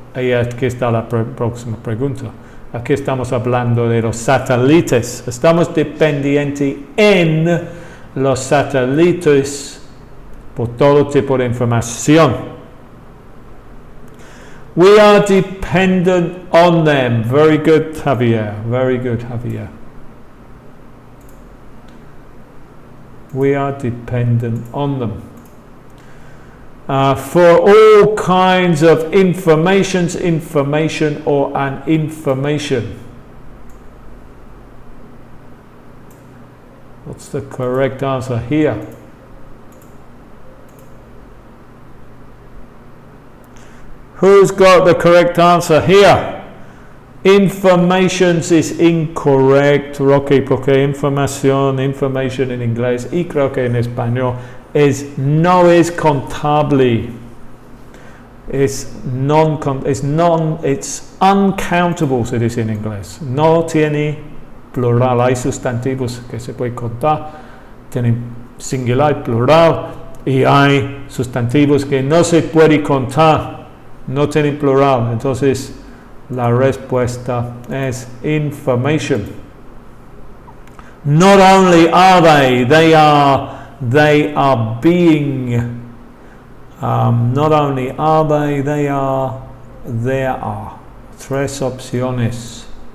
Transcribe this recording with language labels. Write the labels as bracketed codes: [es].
[es] Aquí está la próxima pregunta. Aquí estamos hablando de los satélites. Estamos dependientes en los satélites por todo tipo de información. [en] We are dependent on them. Very good, Javier. Very good, Javier. We are dependent on them. For all kinds of information or an information. What's the correct answer here? Who's got the correct answer here? Informations is incorrect, [es] Rocky, porque information en inglés y creo que en español no es contable. [en] It's uncountable, [es] se dice en inglés. No tiene plural. Hay sustantivos que se puede contar, tienen singular y plural, y hay sustantivos que no se puede contar, no tienen plural. Entonces la respuesta es information. [en] Not only are they are being. Not only are they are. There are. [es] Tres opciones.